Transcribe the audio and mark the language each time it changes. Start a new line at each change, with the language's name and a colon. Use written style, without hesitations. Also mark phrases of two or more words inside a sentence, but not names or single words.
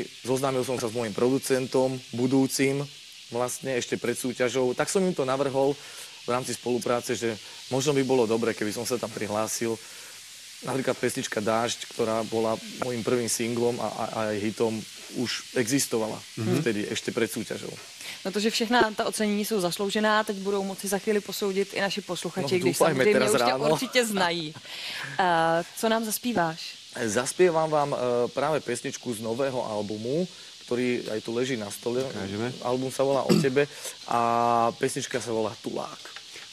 Slovak: Zoznámil som sa s môjim producentom, budúcim, vlastne ešte pred súťažou. Tak som im to navrhol v rámci spolupráce, že možno by bolo dobre, keby som sa tam prihlásil. Napríklad pesnička Dážď, ktorá bola môjim prvým singlom a aj hitom, už existovala vtedy ešte pred súťažou.
Czech: No to, že všechna ta ocenění jsou zasloužená, teď budou moci za chvíli posoudit i naši posluchači, No, když samozřejmě už tě určitě znají. Co nám zaspíváš?
Slovak: Zaspievam vám práve pesničku z nového albumu, ktorý aj tu leží na stole. Ukážeme. Album sa volá O tebe a pesnička sa volá Tulák.